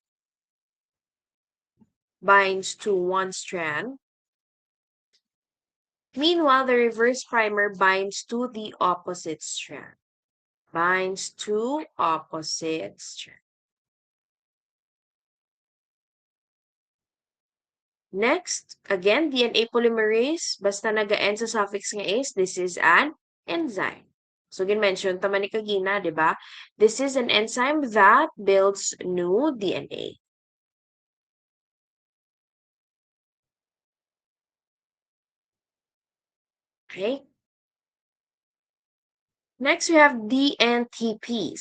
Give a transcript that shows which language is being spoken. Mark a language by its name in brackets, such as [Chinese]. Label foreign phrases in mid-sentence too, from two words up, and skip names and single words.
[English] Meanwhile, the reverse primer binds to the opposite strand. Binds to opposite strand. Next, again, DNA polymerase, [Hiligaynon] basta naga-end sa suffix nga "ase", [English] this is an enzyme. [Hiligaynon] So, gin-mention tama ni kagina, di ba? [English] This is an enzyme that builds new DNA. Okay? Next, we have DNTPs.